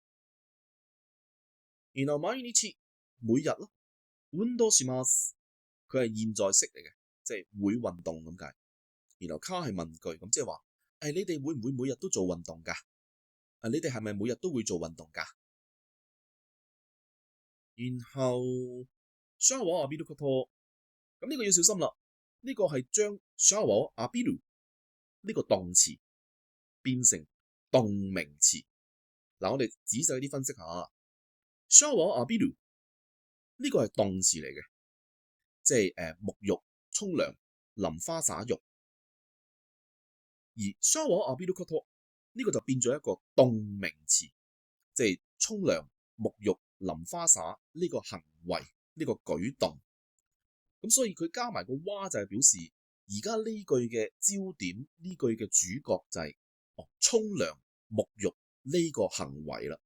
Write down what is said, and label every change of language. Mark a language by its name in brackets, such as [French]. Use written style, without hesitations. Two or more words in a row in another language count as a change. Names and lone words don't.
[Cantonese] 然後毎日每日咯，運動します，佢係現在式嚟嘅，即係會運動咁解。然後卡係問句，咁即係話你哋會唔會每日都做運動㗎？你哋係咪每日都會做運動㗎？ [Japanese] 然後シャワー浴びること， [Cantonese] 咁呢個要小心啦。呢個係將 [Japanese] シャワー浴びる [Cantonese] 呢個動詞變成動名詞。嗱，我哋仔細啲分析下。 [Japanese] シャワー浴びる [Cantonese] 呢個係動詞嚟嘅，即係沐浴、沖涼、淋花灑浴。而 [Japanese] シャワー浴びること [Cantonese] 呢個就變咗一個動名詞，即係沖涼、沐浴、淋花灑呢個行為，呢個舉動。咁所以佢加埋個哇就係表示而家呢句嘅焦點，呢句嘅主角就係沖涼、沐浴呢個行為啦。